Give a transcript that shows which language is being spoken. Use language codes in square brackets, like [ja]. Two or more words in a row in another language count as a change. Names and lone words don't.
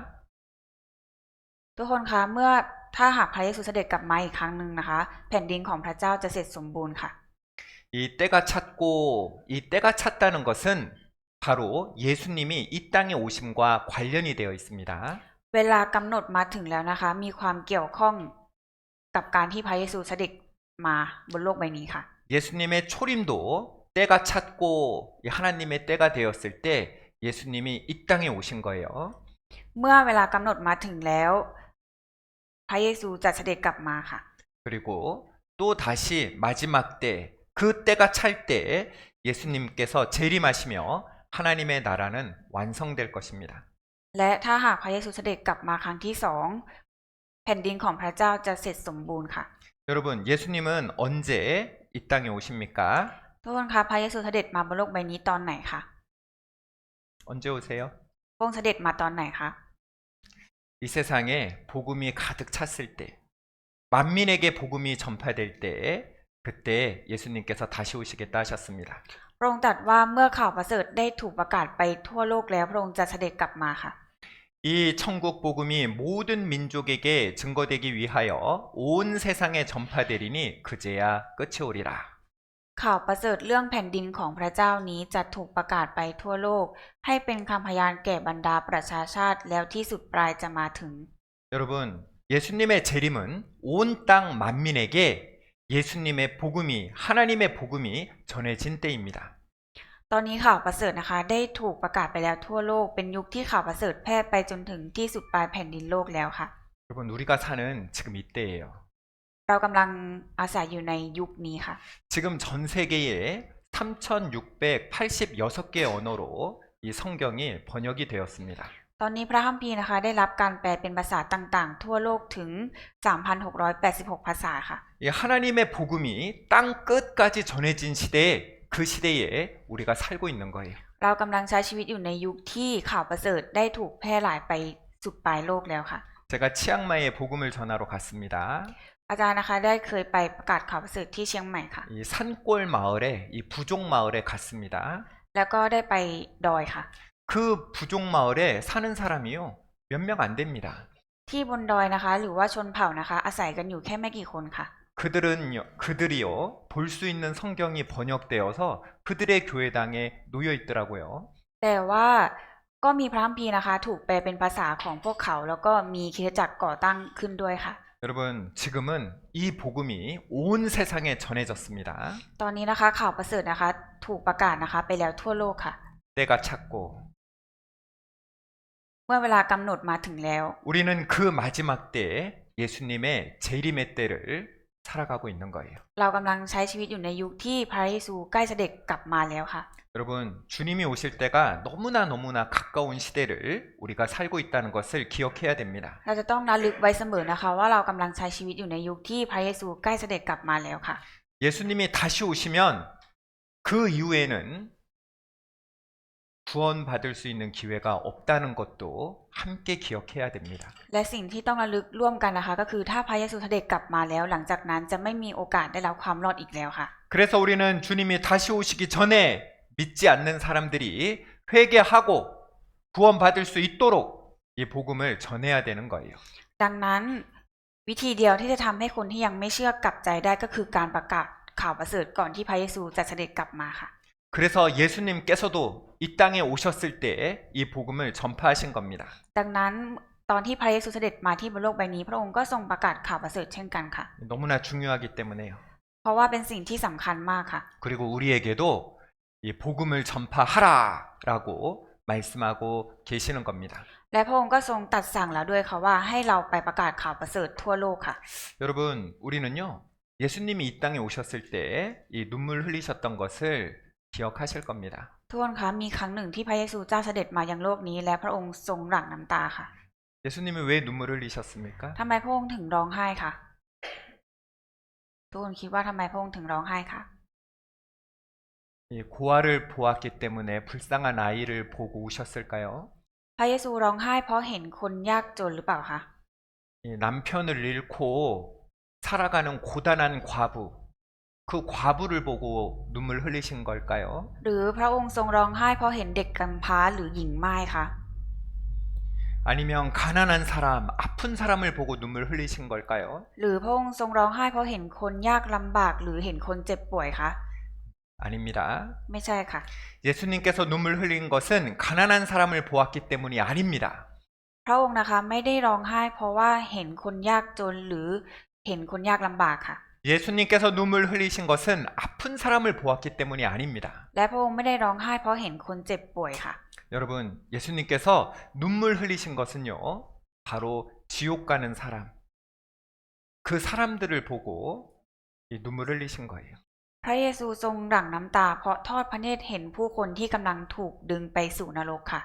[th] ทุกคนคะถ้าหากพระเยซูเสด็จกลับมาอีกครั้งหนึ่งนะคะ แผ่นดินของพระเจ้าจะเสร็จสมบูรณ์ค่ะ [ko] 이 때가 찼고 이 때가 찼다는 것은 바로 예수님이 이 땅에 오심과 관련이 되어 있습니다. [th] เวลากำหนดมาถึงแล้วนะคะ มีความเกี่ยวข้องกับการที่พระเยซูเสด็จมาบนโลกใบนี้ค่ะ [ko] 예수님의 초림도 때가 찼고 하나님의 때가 되었을 때 예수님이 이 땅에 오신 거예요. [th] เมื่อเวลากำหนดมาถึงแล้ว พระเยซูจะเสด็จกลับมาค่ะ [ko] 그리고 또 다시 마지막 때, 그 때가 찰 때 예수님께서 재림하시며 하나님의 나라는 완성될 것입니다. [th] และถ้าหากพระเยซูเสด็จกลับมาครั้งที่2 แผ่นดินของพระเจ้าจะเสร็จสมบูรณ์ค่ะ [ko] 여러분, 예수님은 언제 이 땅에 오십니까? [th] ทุกคนคะพระเยซูเสด็จมาบนโลกใบนี้ตอนไหนคะ [ko] 언제 오세요? [th] พระองค์เสด็จมาตอนไหนคะ [ko] 이 세상에 복음이 가득 찼을 때, 만민에게 복음이 전파될 때, 그때 예수님께서 다시 오시겠다 하셨습니다. [th] พระองค์ตรัสว่าเมื่อข่าวประเสริฐได้ถูกประกาศไปทั่วโลกแล้วพระองค์จะเสด็จกลับมาค่ะ [ko] 이 천국 복음이 모든 민족에게 증거되기 위하여 온 세상에 전파되리니 그제야 끝이 오리라. [th] ข่าวประเสริฐเรื่องแผ่นดินของพระเจ้านี้จะถูกประกาศไปทั่วโลก ให้เป็นคำพยานแก่บรรดาประชาชาติแล้วที่สุดปลายจะมาถึง [ko] 여러분, 예수님의 재림은 온 땅 만민에게 예수님의 복음이, 하나님의 복음이 전해진 때입니다. [th] ตอนนี้ข่าวประเสริฐนะคะ ได้ถูกประกาศไปแล้วทั่วโลกเป็นยุคที่ข่าวประเสริฐแพร่ไปจนถึงที่สุดปลายแผ่นดินโลกแล้วค่ะ [ko] 여러분, 우리가 사는 지금 이때예요. [th] เรากำลังอาศัยอยู่ในยุคนี้ค่ะ [ko] 지금 전 세계에 3,686개의 언어로 이 성경이 번역이 되었습니다. [th] ตอนนี้พระคัมภีร์นะคะได้รับการแปลเป็นภาษาต่างๆ ทั่วโลกถึง 3,686 ภาษาค่ะ [ko] 이 하나님의 복음이 땅 끝까지 전해진 시대에 그 시대에 우리가 살고 있는 거예요. [th] เรากำลังใช้ชีวิตอยู่ในยุคที่ข่าวประเสริฐได้ถูกแพร่หลายไปสุดปลายโลกแล้วค่ะ [ko] 제가 치앙마이에 복음을 전하러 갔습니다. [th] อาจารย์นะคะได้เคยไปประกาศข่าวประเสริฐที่เชียงใหม่ค่ะ [ko] 이 산골 마을에 이 부족 마을에 갔습니다. [th] แล้วก็ได้ไปดอยค่ะ [ko] 그 부족 마을에 사는 사람이요. 몇 명 안 됩니다. [th] ที่บนดอยนะคะ หรือว่าชนเผ่านะคะ อาศัยกันอยู่แค่ไม่กี่คนค่ะ [ko] 그들이요, 볼 수 있는 성경이 번역되어서 그들의 교회당에 놓여 있더라고요. [th] แต่ว่าก็มีพระคัมภีร์นะคะ ถูกแปลเป็นภาษาของพวกเขา แล้วก็มีคริสตจักรก่อตั้งขึ้นด้วยค่ะ [ko] 여러분, 지금은 이 복음이 온 세상에 전해졌습니다. [th] ตอนนี้นะคะข่าวประเสริฐนะคะ ถูกประกาศนะคะ ไปแล้วทั่วโลกค่ะ [ko] 때가 찼고 [th] เมื่อเวลากำหนดมาถึงแล้ว [ko] 우리는 그 마지막 때에 예수님의 재림의 때를 살아가고 있는 거예요. [th] เรากำลังใช้ชีวิตอยู่ในยุคที่พระเยซูใกล้เสด็จกลับมาแล้วค่ะ [ko] 여러분, 주님이 오실 때가 너무나 가까운 시대를 우리가 살고 있다는 것을 기억해야 됩니다. [th] เราจะต้องระลึกไว้เสมอนะคะ ว่าเรากำลังใช้ชีวิตอยู่ในยุคที่พระเยซูใกล้เสด็จกลับมาแล้วค่ะ [ko] 예수님이 다시 오시면 그 이후에는 구원받을 수 있는 기회가 없다는 것도 함께 기억해야 됩니다. [th] และสิ่งที่ต้องระลึกร่วมกันนะคะ ก็คือถ้าพระเยซูเสด็จกลับมาแล้ว หลังจากนั้นจะไม่มีโอกาสได้รับความรอดอีกแล้วค่ะ [ko] 그래서 우리는 주님이 다시 오시기 전에 믿지 않는 사람들이 회개하고 구원받을 수 있도록 이 복음을 전해야 되는 거예요. [th] ดังนั้นวิธีเดียวที่จะทำให้คนที่ยังไม่เชื่อกลับใจได้ก็คือการประกาศข่าวประเสริฐก่อนที่พระเยซูจะเสด็จกลับมาค่ะ [ko] 그래서 예수님께서도 이 땅에 오셨을 때 이 복음을 전파하신 겁니다. [th] ดังนั้นตอนที่พระเยซูเสด็จมาที่บนโลกใบนี้พระองค์ก็ทรงประกาศข่าวประเสริฐเช่นกันค่ะ [ko] 너무나 중요하기 때문에요. [th] เพราะว่าเป็นสิ่งที่สำคัญมากค่ะ [ko] 그리고 우리에게도 이 복음을 전파하라라고 말씀하고 계시는 겁니다. [th] และพระองค์ก็ทรงตรัสสั่งแล้วด้วยค่ะว่าให้เราไปประกาศข่าวประเสริฐทั่วโลกค่ะ [ko] 여러분, 우리는요, 예수님이 이 땅에 오셨을 때 이 눈물 흘리셨던 것을 기억하실 겁니다. [th] ทุกคนคะมีครั้งหนึ่งที่พระเยซูเจ้าเสด็จมายังโลกนี้และพระองค์ทรงหลั่งน้ำตาค่ะ [ko] 예수님이 왜 눈물 흘리셨습니까? [th] ทำไมพระองค์ถึงร้องไห้ค่ะทุกคนคิดว่าทำไมพระองค์ถึงร้องไห้ค่ะ [ko] 이 고아를 보았기 때문에 불쌍한 아이를 보고 우셨을까요? [th] พระเยซูร้องไห้เพราะเห็นคนยากจนหรือเปล่าคะ [ko] 이 남편을 잃고 살아가는 고단한 과부, 그 과부를 보고 눈물 흘리신 걸까요? [th] หรือพระองค์ทรงร้องไห้เพราะเห็นเด็กกำพร้าหรือหญิงม่ายคะ [ko] 아니면 가난한 사람, 아픈 사람을 보고 눈물 흘리신 걸까요? [th] หรือพระองค์ทรงร้องไห้เพราะเห็นคนยากลำบากหรือเห็นคนเจ็บป่วยคะ [ko] 아닙니다. [th] ไม่ใช่ค่ะ [ko] 예수님께서 눈물 흘린 것은 가난한 사람을 보았기 때문이 아닙니다. [th] พระองค์นะคะไม่ได้ร้องไห้เพราะว่าเห็นคนยากจนหรือเห็นคนยากลำบากค่ะ [ko] 예수님께서 눈물 흘리신 것은 아픈 사람을 보았기 때문이 아닙니다. [th] และพระองค์ไม่ได้ร้องไห้เพราะเห็นคนเจ็บป่วยค่ะ [ko] 여러분, 예수님께서 눈물 흘리신 것은요, 바로 지옥 가는 사람, 그 사람들을 보고 이 눈물 흘리신 거예요. [th] พระเยซูทรงหลั่งน้ำตาเพราะทอดพระเนตรเห็นผู้คนที่กำลังถูกดึงไปสู่นรกค่ะ